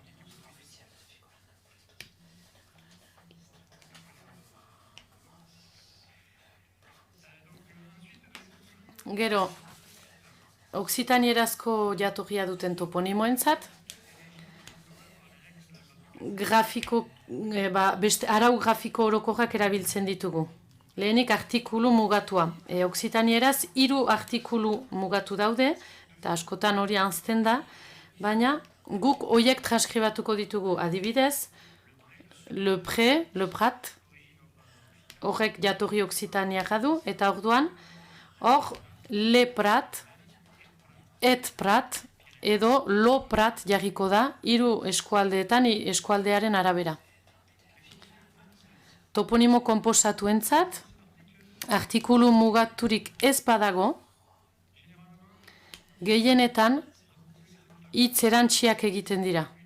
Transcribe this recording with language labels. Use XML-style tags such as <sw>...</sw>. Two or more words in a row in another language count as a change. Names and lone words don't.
<eu>Gero, oksitanierazko jatorria duten toponimoentzat, beste arau grafiko orokorrak erabiltzen ditugu. Lehenik artikulu mugatua. Oksitanieraz 3 artikulu mugatu daude, eta askotan hori anzten da, baina guk horiek transkribatuko ditugu. Adibidez,</eu> <fr>le pré,</fr> <oc>le prat,</oc> <eu>horrek jatorri oksitaniara du, eta orduan, hor</eu> <oc>le prat, et prat,</oc> <eu>edo</eu> <oc>lo prat</oc> <eu>jarriko da, 3 eskualdeetan eskualdearen arabera. Toponimo konposatuentzat, artikulu mugaturik ez badago, gehienetan hitz erantziak egiten dira.</eu>